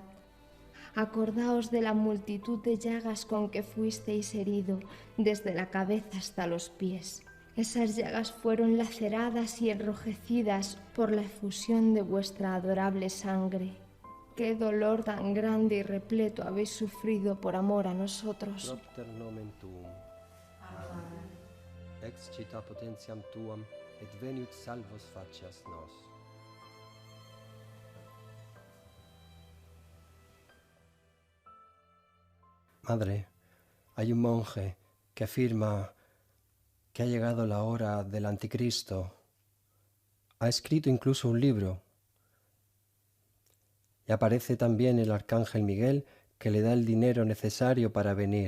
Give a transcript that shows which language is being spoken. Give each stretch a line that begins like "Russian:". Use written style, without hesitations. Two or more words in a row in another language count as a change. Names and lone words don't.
Spanish: Acordaos de la multitud de llagas con que fuisteis herido, desde la cabeza hasta los pies. Esas llagas fueron laceradas y enrojecidas por la efusión de vuestra adorable sangre. Qué dolor tan grande y repleto habéis sufrido por amor a nosotros.
Latin: Propter nomen tuum. Excita potentiam tuam et veniut salvos facias nos.
Spanish: Madre, hay un monje que afirma que ha llegado la hora del anticristo. Ha escrito incluso un libro. Y aparece también el arcángel Miguel que le da el dinero necesario para venir.